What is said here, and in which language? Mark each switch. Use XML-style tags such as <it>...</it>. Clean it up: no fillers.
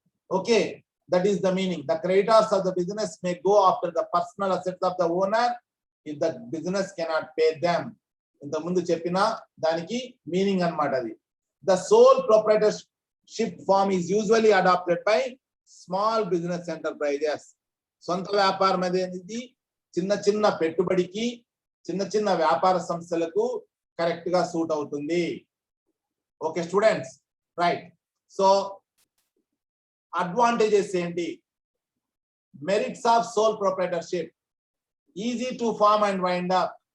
<en>Okay, that is the meaning. The creditors of the business may go after the personal assets of the owner if the business cannot pay them.</en> <te>ఇంత ముందు చెప్పిన దానికి meaning అన్నమాట అది.</te> <en>The sole proprietorship form is usually adopted by small business enterprises.</en> <te>సొంత వ్యాపారం అనేది చిన్న చిన్న పెట్టుబడికి, చిన్న చిన్న వ్యాపార సంస్థలకు కరెక్ట్ గా సూట్ అవుతుంది.</te> <en>Okay students, right. So advantages ఏంటి? Merits of sole proprietorship. Easy to form and wind up.</en>